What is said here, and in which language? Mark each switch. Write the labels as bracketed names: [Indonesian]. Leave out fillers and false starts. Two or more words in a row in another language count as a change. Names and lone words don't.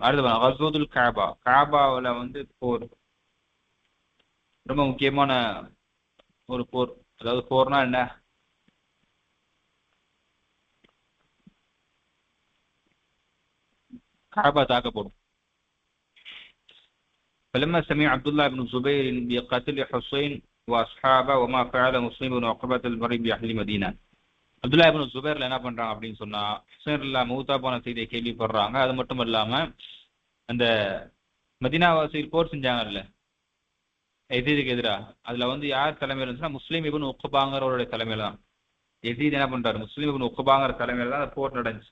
[Tamil] அடுத்து கஸ்வத்துல் கஅபா, கஅபாவுல வந்து போர் ரொம்ப முக்கியமான ஒரு போர். அதாவது போர்னா என்ன, கஅபா தாக்கப்படும். [Arabic] فلما سمع عبد الله بن الزبير بقتل حسين واصحابه وما فعل مسلم بن عقبة البري باهل مدينة. [Tamil] அப்துல்லா இப்னு ஜுபைர்ல என்ன பண்றாங்க அப்படின்னு சொன்னா ஹுசைன்ல மௌத்தா போன செய்தியை கேள்விப்படுறாங்க. அது மட்டும் இல்லாம அந்த மதீனாவாசியில் போர் செஞ்சாங்கல்ல எசீதுக்கு எதிராக, அதுல வந்து யார் தலைமையில் இருந்துச்சுன்னா முஸ்லீம் இப்னு உக்பாங்கிறவருடைய தலைமையில தான். எசீத் என்ன பண்றாரு, முஸ்லீம் இப்னு உக்பாங்கிற தலைமையில தான் அந்த போர் நடந்துச்சு.